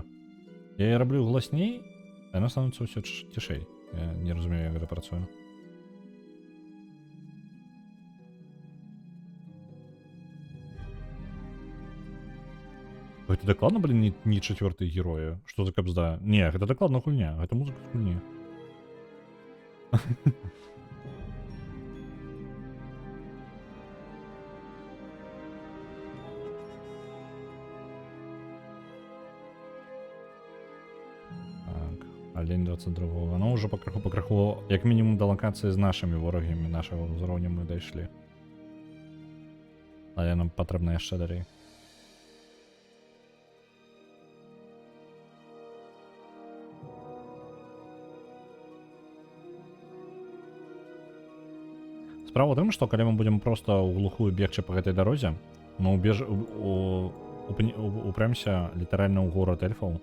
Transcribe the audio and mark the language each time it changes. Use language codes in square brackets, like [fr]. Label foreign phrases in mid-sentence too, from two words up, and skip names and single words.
[be] Я яе раблю гласней, а яна становіцца ўсё цішэй. Я не разумею, як гэта працуе. Гэта дакладна, блин, не чацвёртыя героі? Што за кабзда? Не, гэта дакладна гульня. Гэта музыка з гульні. [ru] Олень 22-го. [uk] Ну, уже пакраху, як мінімум до локації з нашими ворогами, нашого [be] ўзроўня мы дайшлі. Але нам патрэбна яшчэ далей. Справа ў тым, што калі мы будзем проста ў глухую бегчы па гэтай дарозе, мы упрэмся літаральна ў горад эльфаў.